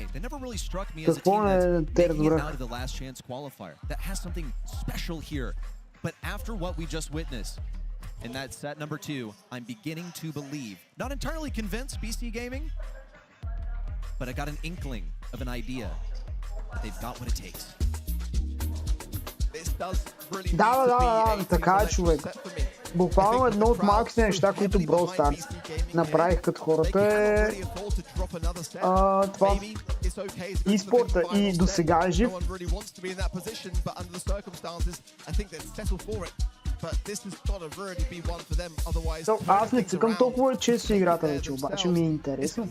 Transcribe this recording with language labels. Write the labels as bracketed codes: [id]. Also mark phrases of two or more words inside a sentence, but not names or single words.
[en] They never really struck me as a team that's making it out of the last chance qualifier. That has something special here. But after what we just witnessed in that set number 2, I'm beginning to believe, not entirely convinced BC Gaming, but I got an inkling of an idea that they've got what it takes. [bg] Да, така е, човек. Буквално едно от малките неща, които Brawl Stars направих като хората е това e-спорта и до сега е жив. Аз не цъкам толкова често играта вече, обаче ми е интересно.